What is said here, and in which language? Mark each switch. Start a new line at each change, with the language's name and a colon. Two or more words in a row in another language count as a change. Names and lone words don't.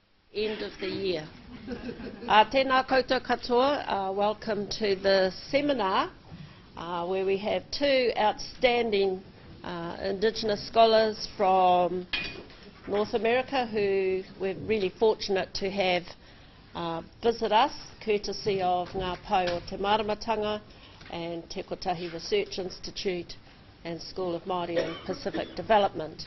English: End of the year.
Māori: Tēnā koutou katoa,
English: welcome to the seminar where we have two outstanding Indigenous scholars from North America who we're really fortunate to have visit us, courtesy of Ngā Pai o Te Maramatanga and Te Kotahi Research Institute and School of Māori and Pacific Development.